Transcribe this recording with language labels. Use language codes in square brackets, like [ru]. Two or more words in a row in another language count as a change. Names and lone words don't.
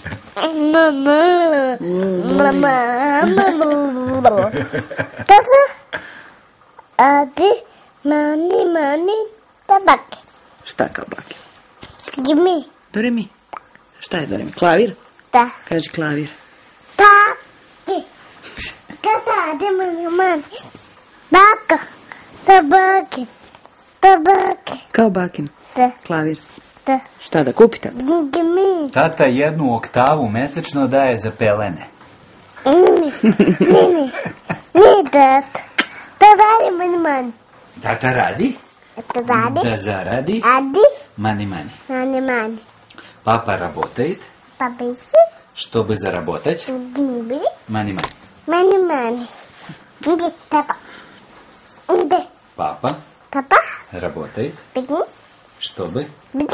[sr] Mama. Tata. Adi. Mani. Tabaki. Šta kao baki? Gimme. Do re mi. Šta je do re mi? Klavir? Da. Kaži klavir. Taki. Kata, adi mani. Baka. Tabaki. Kao bakin. Da. Klavir. Da. Šta da kupite? Gimme. Tata 1 oktavu mesečno daje za pelene. Nini. Nije dat. Da radi mani. Tata radi Da radi. da zaradi Adi. mani. Mani. [ru] Папа работает, Папайки. чтобы заработать Гиби. мани. Мани. Иди, папа. Иди. Папа Папа. работает, Беги. чтобы Беги.